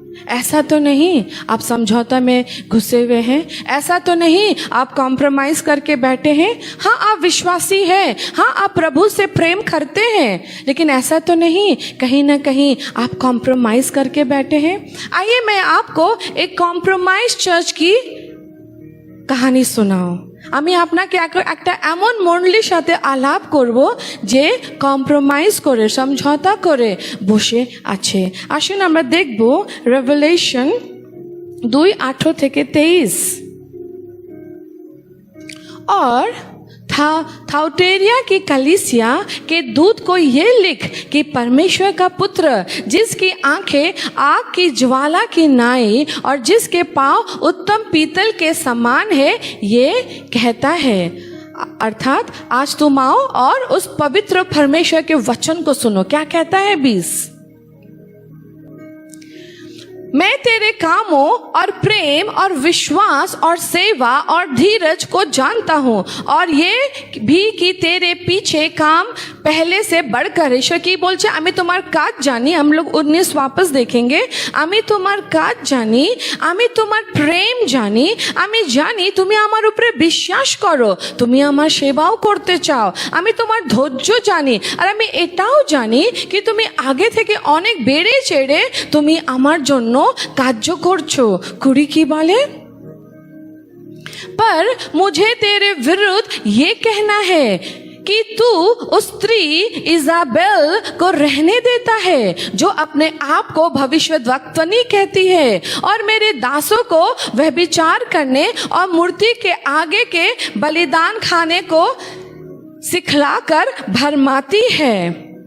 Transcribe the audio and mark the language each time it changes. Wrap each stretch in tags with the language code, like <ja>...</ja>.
<hi>ऐसा तो नहीं आप समझौता में घुसे हुए हैं, ऐसा तो नहीं आप कॉम्प्रोमाइज करके बैठे हैं। हाँ, आप विश्वासी हैं, हाँ आप प्रभु से प्रेम करते हैं, लेकिन ऐसा तो नहीं कहीं ना कहीं आप कॉम्प्रोमाइज करके बैठे हैं। आइए मैं आपको एक कॉम्प्रोमाइज चर्च की कहानी सुनाओ।</hi> <bn>আমি আপনাকে একটা এমন মণ্ডলীর সাথে আলাপ করব যে কম্প্রোমাইজ করে, সমঝোতা করে বসে আছে। আসুন আমরা দেখব রেভেলেশন 2:18-23।</bn> <hi>और थाउटेरिया की कलीसिया के दूत को ये लिख कि परमेश्वर का पुत्र, जिसकी आंखें आग की ज्वाला की नाई और जिसके पांव उत्तम पीतल के समान है, ये कहता है, अर्थात आज तुम आओ और उस पवित्र परमेश्वर के वचन को सुनो। क्या कहता है 20? मैं तेरे कामों और प्रेम और विश्वास और सेवा और धीरज को जानता हूँ, और ये भी कि तेरे पीछे काम पहले से बढ़कर। ईश्वर की बोलছে</hi> <bn>আমি তোমার কাজ জানি।</bn> <hi>हम लोग 19 वापस देखेंगे।</hi> <bn>আমি তোমার কাজ জানি, আমি তোমার প্রেম জানি, আমি জানি তুমি আমার উপরে বিশ্বাস করো, তুমি আমার সেবাও করতে চাও, আমি তোমার ধৈর্য জানি, আর আমি এটাও জানি</bn> <hi>कि</hi> <bn>তুমি আগে থেকে অনেক বেড়ে চেড়ে তুমি আমার জন্য কার্য করছো।</bn> <hi>20 की बोले, पर मुझे तेरे विरुद्ध ये कहना है कि तू उस स्त्री इजाबेल को रहने देता है जो अपने आप को भविष्यद्वक्तनी कहती है और मेरे दासों को व्यभिचार करने और मूर्ति के आगे के बलिदान खाने को सिखलाकर भरमाती है।</hi>